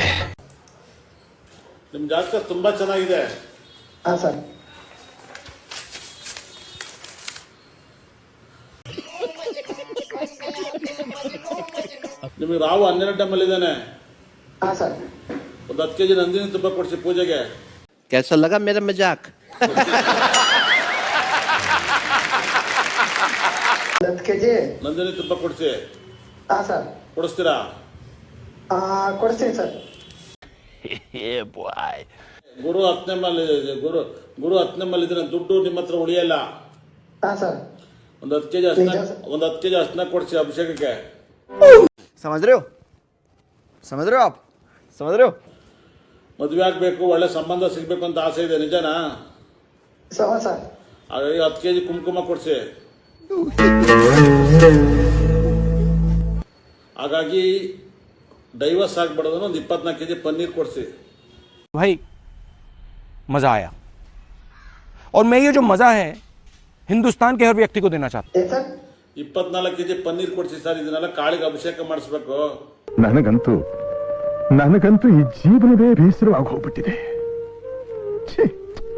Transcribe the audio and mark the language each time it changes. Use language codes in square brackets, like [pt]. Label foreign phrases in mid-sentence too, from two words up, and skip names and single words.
[kn] ನಿಮ್ ಜಾತಕ ತುಂಬಾ ಚೆನ್ನಾಗಿದೆ. ನಿಮಗೆ ರಾವು 12 ಟೈಮಲ್ಲಿದ್ದಾನೆ. ಒಂದು 10 ಕೆಜಿ ನಂದಿನಿ ತುಪ್ಪ ಕೊಡಿಸಿ ಪೂಜೆಗೆ. [hi] कैसा लगा मेरा मजाक? [kn] 10 ಕೆಜಿ ನಂದಿನಿ ತುಪ್ಪ ಕೊಡಿಸಿ. ಕೊಡಿಸ್ತೀರಾ? ಕೊಡ್ತೀನಿ ಸರ್. ಗುರು 10ನೇ ಮೇಲೆ ಇದ್ರೆ ದುಡ್ಡು ನಿಮ್ಮ ಹತ್ರ ಉಳಿಯಲ್ಲ. ಒಂದು 10 ಕೆಜಿ ಅರ್ಶಿನ ಕೊಡಿಸಿ ಅಭಿಷೇಕಕ್ಕೆ. [hi] समझ रहे हो आप? समझ रहे हो? [kn] ಮದುವೆ ಆಗ್ಬೇಕು, ಒಳ್ಳೆ ಸಂಬಂಧ ಸಿಗ್ಬೇಕು ಅಂತ ಆಸೆ ಇದೆ, ನಿಜನಾ? ಹಾಗಾಗಿ 10 ಕೆಜಿ ಕುಂಕುಮ ಕೊಡಿಸಿ. ಹಾಗಾಗಿ ಡೈವರ್ಸ್ ಆಗ್ಬಿಡೋದನ್ನ ಒಂದು 24 ಕೆಜಿ ಪನ್ನೀರ್ ಕೊಡಿಸಿ. [hi] भाई मजा आया, और मैं ये जो मजा है हिंदुस्तान के हर व्यक्ति को देना चाहता हूं. [kn] 24 ಕೆಜಿ ಪನ್ನೀರ್ ಕೊಡಿಸಿ ಸರ್. ಇದನ್ನೆಲ್ಲ ಕಾಳಿಗೆ ಅಭಿಷೇಕ ಮಾಡಿಸ್ಬೇಕು. ನನಗಂತೂ ನನಗಂತೂ ಈ ಜೀವನವೇ ಬೇಸರವಾಗಿ ಹೋಗ್ಬಿಟ್ಟಿದೆ. ಛೇ